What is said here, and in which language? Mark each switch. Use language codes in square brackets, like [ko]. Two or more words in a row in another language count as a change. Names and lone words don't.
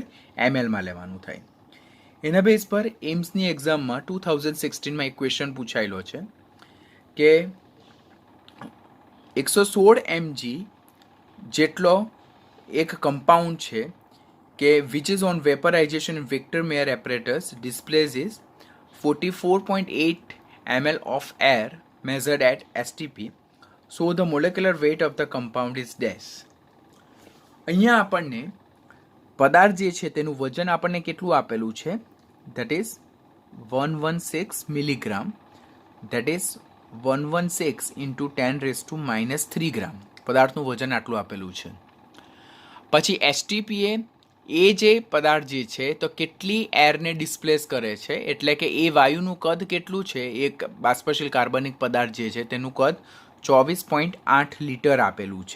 [gu] એમએલમાં લેવાનું થાય. એના બેઝ પર એમ્સની એક્ઝામમાં 2016માં એક ક્વેશ્ચન પૂછાયેલો છે કે 116 mg જેટલો એક કમ્પાઉન્ડ છે કે [en] which is on vaporization Victor Meyer apparatus displaces [gu] 44.8 [en] ml of air measured at STP. So the molecular weight of the compound is dash. [gu] અહીંયા આપણને પદાર્થ જે છે તેનું વજન આપણને કેટલું આપેલું છે? [en] that is 116 મિલીગ્રામ. that is [gu] 116 into 10⁻³ ગ્રામ પદાર્થનું વજન આટલું આપેલું છે. પછી એસટીપી એ જે પદાર્થ જે છે તો કેટલી એરને ડિસ્પ્લેસ કરે છે, એટલે કે એ વાયુનું કદ કેટલું છે, એક બાષ્પશીલ કાર્બનિક પદાર્થ જે છે તેનું કદ 24.8 લીટર આપેલું છે.